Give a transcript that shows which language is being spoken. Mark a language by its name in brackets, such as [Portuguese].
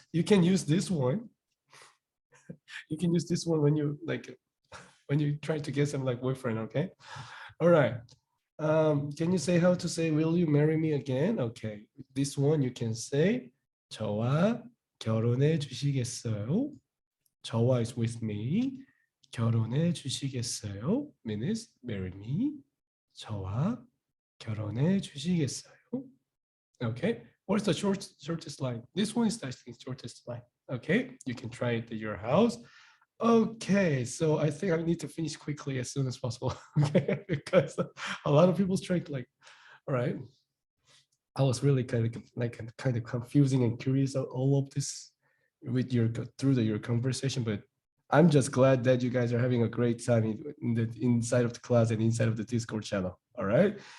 [English] You can use this one. You can use this one when you try to get some like boyfriend, okay? All right. Can you say how to say will you marry me again? Okay. This one you can say [Korean] 저와 결혼해 주시겠어요? [English] 저와 is with me. [Korean] 결혼해 주시겠어요? [English] means marry me. [Korean] 저와 결혼해 주시겠어요? [English] Okay. What's the shortest line? This one is the shortest line. Okay. You can try it at your house. Okay, so I think I need to finish quickly as soon as possible. Okay, because a lot of people's trying to like, all right. I was really kind of confusing and curious of all of this with your your conversation, but I'm just glad that you guys are having a great time in the inside of the class and inside of the Discord channel. All right.